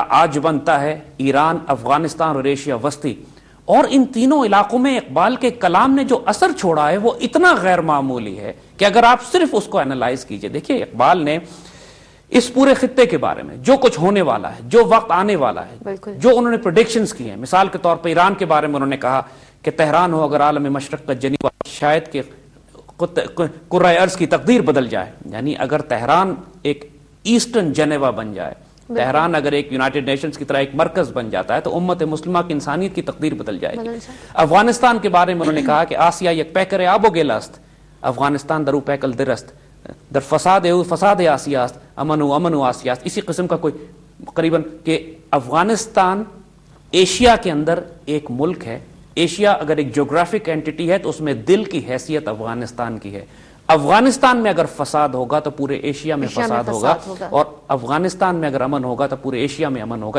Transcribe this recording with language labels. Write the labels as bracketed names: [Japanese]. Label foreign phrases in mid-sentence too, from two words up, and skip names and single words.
[Urdu] آج بنتا ہے، ایران، افغانستان اور ایشیا وسطی، اور ان تینوں علاقوں میں اقبال کے کلام نے جو اثر چھوڑا ہے وہ اتنا غیر معمولی ہے کہ اگر آپ صرف اس کو اینالائز کیجئے، دیکھیے اقبال نے اس پورے خطے کے بارے میں جو کچھ ہونے والا ہے، جو وقت آنے والا ہے، جو انہوں نے پریڈکشنز کی ہیں، مثال کے طور پر ایران کے بارے میں انہوں نے کہا کہ تہران ہو اگر عالم مشرق کا جنیوا، شاید کہ کرۂ ارض کی تقدیر بدل جائے، یعنی اگر تہران ایک ایسٹرن جنیوا بن جائے، تہران اگر ایک یونائٹڈ نیشنز کی طرح ایک مرکز بن جاتا ہے تو امت مسلمہ کی انسانیت کی تقدیر بدل جائے گی۔ [Persian] افغانستان کے بارے میں انہوں نے کہا کہ آسیا یک پیکر آب و گیل است، افغانستان درو پیکل درست، در فساد آسیا است، امن و آسیا است۔ [Urdu] اسی قسم کا کوئی قریباً کہ افغانستان ایشیا کے اندر ایک ملک ہے، ایشیا اگر ایک [English] geographic entity [Urdu] ہے تو اس میں دل کی حیثیت افغانستان کی ہے۔ افغانستان میں اگر فساد ہوگا تو پورے ایشیا میں فساد ہوگا، اور افغانستان میں اگر امن ہوگا تو پورے ایشیا میں امن ہوگا۔